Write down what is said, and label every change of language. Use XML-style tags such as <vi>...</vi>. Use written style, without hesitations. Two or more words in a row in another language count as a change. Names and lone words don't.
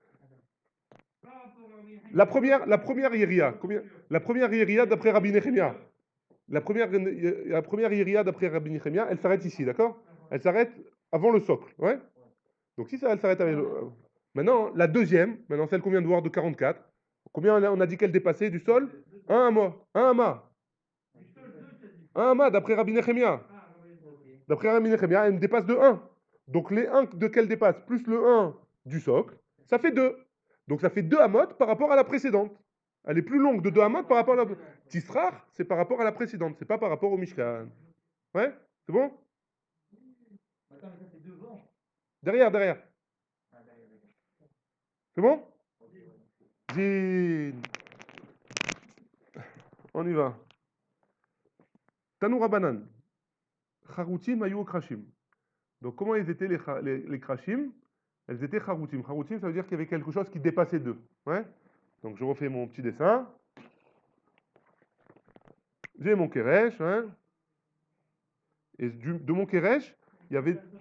<fr>La première Yéria, la première Yéria d'après Rabbi Nechemia. La première Yéria d'après Rabbi Nechemia, elle s'arrête ici, d'accord? Elle s'arrête avant le socle, ouais? Donc si ça, elle s'arrête avec Maintenant, la deuxième, maintenant celle qu'on vient de voir de 44, combien on a dit qu'elle dépassait du sol? Un ama. Un ama. Un ama d'après Rabbi Nechemia. D'après Rabbi Nechemia, elle me dépasse de 1. Donc les 1 de qu'elle dépasse plus le 1 du socle, ça fait 2. Donc ça fait 2 amotes par rapport à la précédente. Elle est plus longue de 2 amotes par rapport à la... Tisrach, c'est par rapport à la précédente, c'est pas par rapport au Mishkan. Ouais? C'est bon? Derrière. C'est bon? On y va.</fr> <he>תנו רבנן. חרוטים היו קרשים.</he> <fr>Donc comment ils étaient les krashim? Elles étaient charoutim. Charoutim, ça veut dire qu'il y avait quelque chose qui dépassait d'eux. Ouais? Donc je refais mon petit dessin. J'ai mon keresh. Hein? Et de mon keresh, il y avait...</fr>